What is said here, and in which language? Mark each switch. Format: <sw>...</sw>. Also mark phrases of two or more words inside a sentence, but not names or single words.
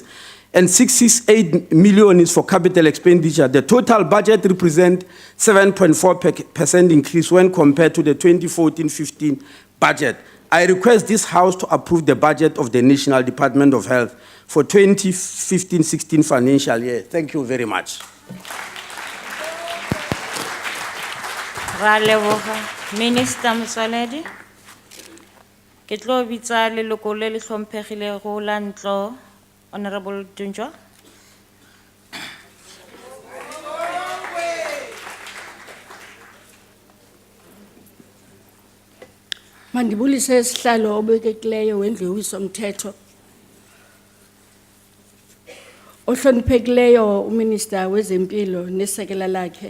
<en>And 668 million is for capital expenditure. The total budget represents 7.4% increase when compared to the 2014-15 budget. I request this House to approve the budget of the National Department of Health for 2015-16 financial year. Thank you very much.</en> <nso>Ra leboga. Minister Motsoaledi. Ke tlo bitsa leloko le le hlomphegilego la ntlo,</nso> <en>Honorable Dunjwa.</en> <xh>Mandibulise isihlalo obekekileyo wendliwiso mthetho. Ohloniphekileyo uMinister wezempilo nesekela lakhe.</xh>